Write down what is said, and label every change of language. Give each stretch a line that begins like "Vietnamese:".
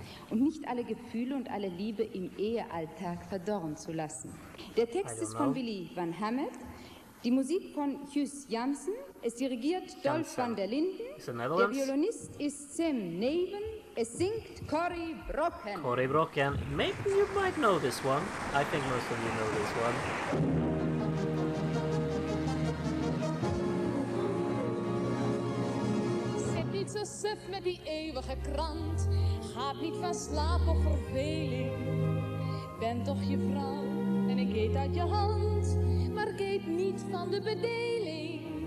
German: Und nicht alle Gefühle und alle Liebe im Ehealltag verdorren zu lassen. Der Text ist von Willy van Hamet, die Musik von Huus Jansen, es dirigiert Dolf van der Linden, der Violinist ist Sam Neven, es singt Corry Brokken.
English: Corry Brokken, maybe you might know this one. I think most of you know this one.
Dutch: Zit niet zo suf met die eeuwige krant. Gaat niet van slaap of verveling. Ben toch je vrouw en ik eet uit je hand, maar ik eet niet van de bedeling.